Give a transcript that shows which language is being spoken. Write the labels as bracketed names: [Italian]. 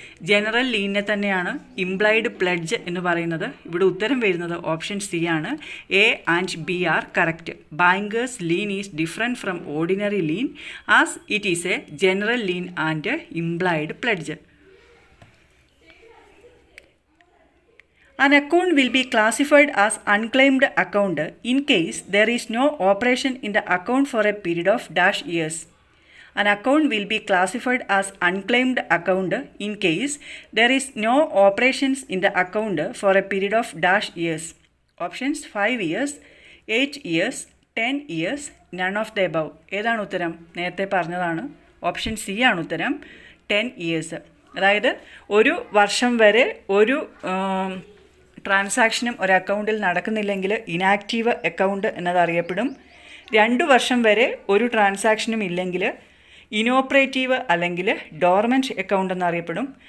[Malayalam] General ലീനിനെ തന്നെയാണ് implied pledge എന്ന് പറയുന്നത്. ഇവിടെ ഉത്തരം വരുന്നത് ഓപ്ഷൻ സി ആണ്, [English] A and B are correct. Bankers lien is different from ordinary lien as it is a general lien and implied pledge. An account will be classified as unclaimed account in case there is no operation in the account for a period of dash years. An account will be classified as unclaimed account in case there is no operations in the account for a period of dash years. Options: 5 years, 8 years, 10 years, none of the above. [Malayalam] ഏതാണ് ഉത്തരം? നേരത്തെ പറഞ്ഞതാണ്, option C ആണ് ഉത്തരം, 10 years. അതായത് 1 വർഷം വരെ ഒരു ട്രാൻസാക്ഷനും ഒരു അക്കൗണ്ടിൽ നടക്കുന്നില്ലെങ്കിൽ ഇനാക്റ്റീവ് അക്കൗണ്ട് എന്നതറിയപ്പെടും. 2 വർഷം വരെ ഒരു ട്രാൻസാക്ഷനും ഇല്ലെങ്കിൽ ഇനോപ്പറേറ്റീവ് അല്ലെങ്കിൽ ഡോർമെൻറ്റ് അക്കൗണ്ട് എന്നറിയപ്പെടും.